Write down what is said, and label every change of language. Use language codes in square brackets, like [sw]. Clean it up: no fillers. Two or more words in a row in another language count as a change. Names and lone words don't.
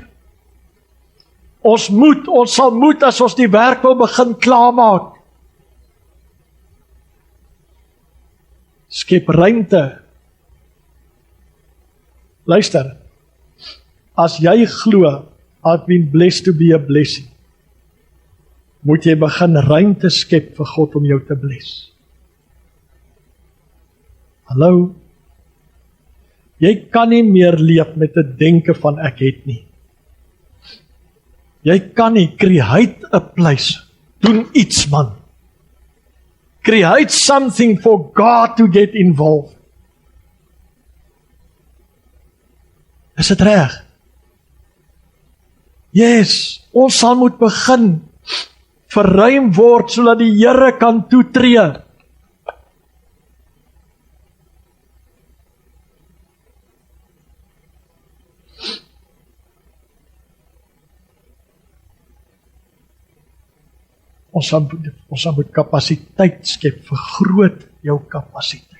[af] Ons sal moet as ons die werk wil begin klaarmaak. Skep ruimte. Luister, as jy glo, [en] I've been blessed to be a blessing, [af] moet jy begin ruimte skep vir God om jou te bless. Hallo? Jy kan nie meer leef met 'n denke van ek het nie. Jy kan nie, [en] create a place, [af] doen iets man. [en] Create something for God to get involved. [af] Is dit reg? Yes, ons sal moet begin verruim word sodat die Here kan toetree. Ons sal moet kapasiteit skep, vergroot jou kapasiteit.